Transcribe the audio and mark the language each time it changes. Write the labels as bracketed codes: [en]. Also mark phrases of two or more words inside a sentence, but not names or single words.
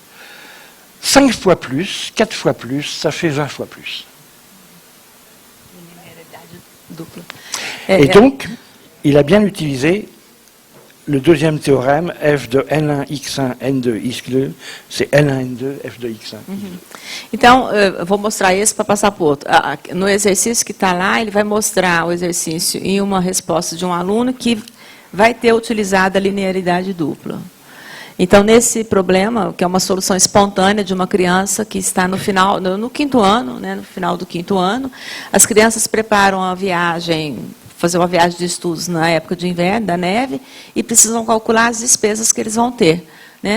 [fr] 5 fois plus, 4 fois plus, ça fait 20 fois plus. Et donc, il a bien utilisé le deuxième théorème, f de n1, x1, n2, x2, c'est n1, n2, f de x1. [pt] Então, eu vou mostrar esse para passar para o outro. No exercício que está lá, ele vai mostrar o exercício em uma resposta de um aluno que vai ter utilizado a linearidade dupla. Então, nesse problema, que é uma solução espontânea de uma criança que está no final, no quinto ano, né, no final do quinto ano, as crianças preparam a viagem, fazer uma viagem de estudos na época de inverno, da neve, e precisam calcular as despesas que eles vão ter, né?